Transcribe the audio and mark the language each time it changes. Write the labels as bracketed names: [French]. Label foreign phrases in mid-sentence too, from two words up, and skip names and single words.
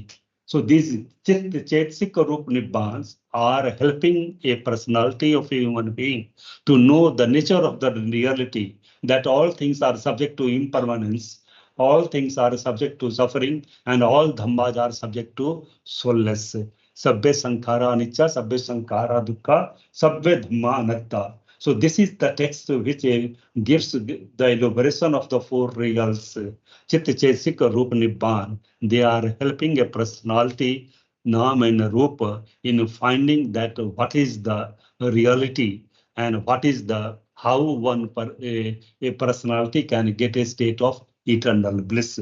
[English] So these [Pali] Chetsik Rup Nibbans [English] are helping a personality of a human being to know the nature of the reality, that all things are subject to impermanence, all things are subject to suffering, and all dhammas are subject to soulless. [Pali] Sabbe sankhara anicca, sabbe sankhara dukkha, sabbe dhamma anatta. [English] So this is the text which gives the elaboration of the four reals, [Pali] Chitta Chetsika, Rupa, Nibbana. [English] They are helping a personality, Nam and Rupa, in finding that what is the reality and what is the how one a personality can get a state of eternal bliss.